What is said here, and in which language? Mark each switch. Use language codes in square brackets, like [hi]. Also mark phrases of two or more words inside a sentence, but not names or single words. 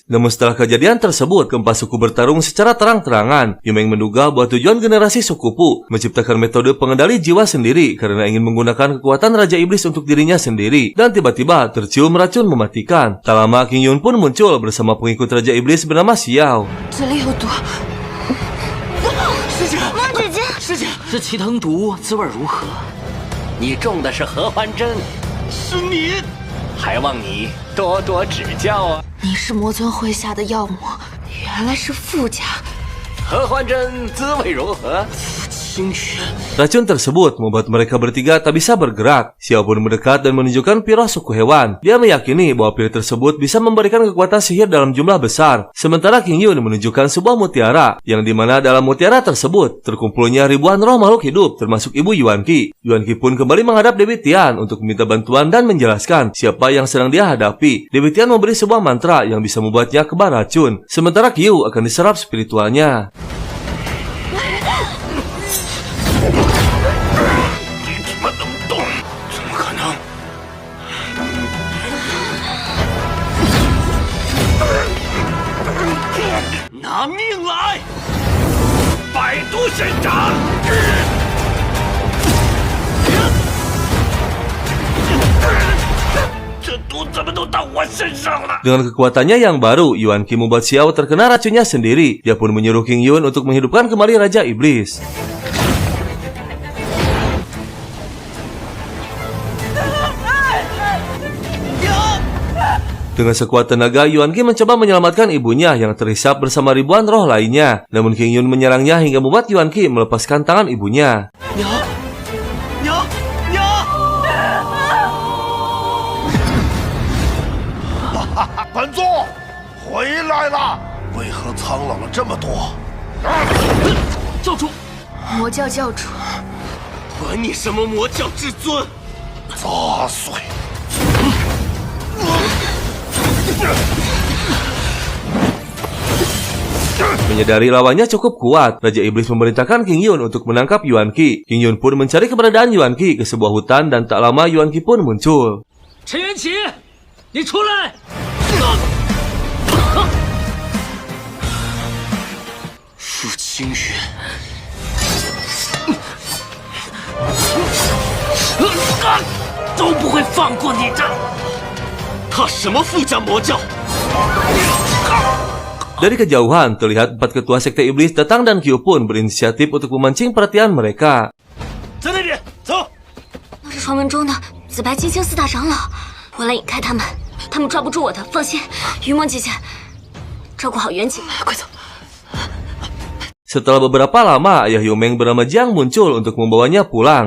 [id] Namun setelah kejadian tersebut, keempat suku bertarung secara terang-terangan. Yumeng menduga bahwa tujuan generasi suku Pu menciptakan metode pengendali jiwa sendiri karena ingin menggunakan kekuatan Raja Iblis untuk dirinya sendiri. Dan tiba-tiba tercium racun mematikan. Tak lama King Yun pun muncul bersama pengikut Raja Iblis bernama Xiao. [zh] 这里有毒。师姐，这奇藤毒滋味如何？你种的是合欢针，是你，还望你多多指教啊！你是魔尊麾下的妖魔，原来是傅家。合欢针滋味如何？清雪。 [id] Racun tersebut membuat mereka bertiga tak bisa bergerak. Xiao pun mendekat dan menunjukkan pirah suku hewan. Dia meyakini bahwa pil tersebut bisa memberikan kekuatan sihir dalam jumlah besar. Sementara King Yun menunjukkan sebuah mutiara, yang dimana dalam mutiara tersebut terkumpulnya ribuan roh makhluk hidup, termasuk ibu Yuan Qi. Yuan Qi pun kembali menghadap Dewi Tian untuk meminta bantuan dan menjelaskan siapa yang sedang dia hadapi. Dewi Tian memberi sebuah mantra yang bisa membuatnya kebal racun. Sementara Qiu akan diserap spiritualnya. [zh] 拿命来！百毒神掌！这毒怎么都到我身上了？ [id] Dengan kekuatannya yang baru, Yuan Qi membuat Xiao terkena racunnya sendiri. Dia pun menyuruh King Yun untuk menghidupkan kembali Raja Iblis. Dengan sekuat tenaga, Yuan Qi mencoba menyelamatkan ibunya yang terhisap bersama ribuan roh lainnya. Namun King Yun menyerangnya hingga membuat Yuan Qi melepaskan tangan ibunya. [zh] 本座回来了，为何苍老了这么多？教主，魔教教主，管你什么魔教至尊！杂碎！ [id] Menyadari lawannya cukup kuat, Raja Iblis memerintahkan King Yun untuk menangkap Yuan Qi. King Yun pun mencari keberadaan Yuan Qi ke sebuah hutan dan tak lama Yuan Qi pun muncul. [zh] 陈元启，你出来！傅清月，都不会放过你的！他什么附加魔教？ [id] Dari kejauhan, terlihat 4 ketua sekte iblis datang dan Qiu pun berinisiatif untuk memancing perhatian mereka. [zh] 在那边，走。那是传闻中的紫白金星4大长老，我来引开他们，他们抓不住我的，放心。云梦姐姐，照顾好元景，快走。 [id] Setelah beberapa lama, ayah Yumeng bernama Jiang muncul untuk membawanya pulang.